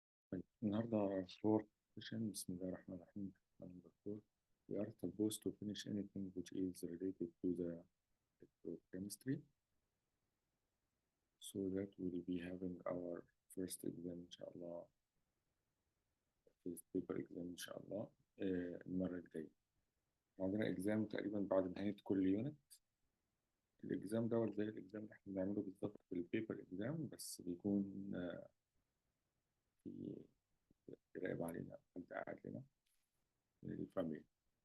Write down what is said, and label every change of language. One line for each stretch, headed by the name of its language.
Arabic: طيب النهاردة فور session. بسم الله الرحمن الرحيم.
English: Number 4. We are supposed to finish anything which is related to the chemistry. So that we will be having our first exam inshallah, first paper exam inshallah
Arabic: المرة الجاية. عندنا exam تقريبا بعد نهاية كل يونت. الإكزام ده زي الإكزام اللي احنا بنعمله بالظبط في البيبر إكزام، بس بيكون في راقب علينا، حد قاعد لنا من الفاميلي.